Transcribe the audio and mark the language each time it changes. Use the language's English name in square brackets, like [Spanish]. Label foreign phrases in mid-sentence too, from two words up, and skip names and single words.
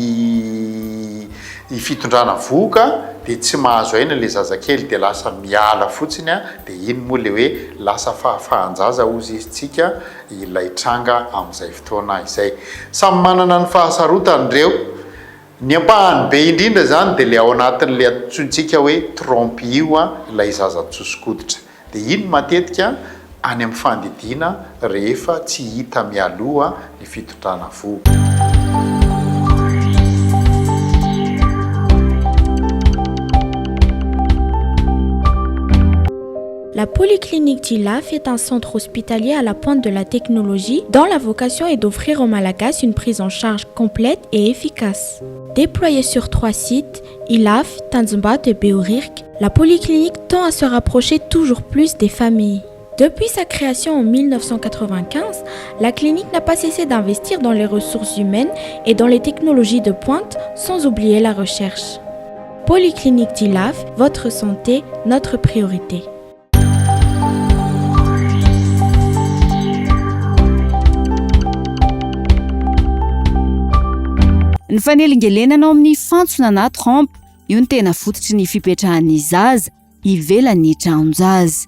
[Malagasy] ny fitondrana vohoka dia tsy mahazo aina le zazakely dia lasa miala fotsiny a dia iny moa le hoe lasa fahafahanjaza ozy izytsika ilay tranga amin'izay fotoana izay samy manana ny fahasarotany ireo ny ampahany be indrindra zany dia le ao anatin'le antsointsika hoe trompe io a ilay zaza tsosokoditra dia iny matetika any amin'ny fandidiana rehefa tsy hita mialoha ny fitondrana vohoka. [French] La Polyclinique d'Ilaf est un centre hospitalier à la pointe de la technologie dont la vocation est d'offrir aux Malagasy une prise en charge complète et efficace. Déployée sur 3 sites, Ilaf, Tanzimbato et Beorirk, la Polyclinique tend à se rapprocher toujours plus des familles. Depuis sa création en 1995, la clinique n'a pas cessé d'investir dans les ressources humaines et dans les technologies de pointe, sans oublier la recherche. Polyclinique d'Ilaf, votre santé, notre priorité. [Malagasy] Ny fanelingelenana ao amin'ny fantsona na trompe io ny tena fototry ny fipetrahan'ny zaza ivelan'ny tranon-jaza.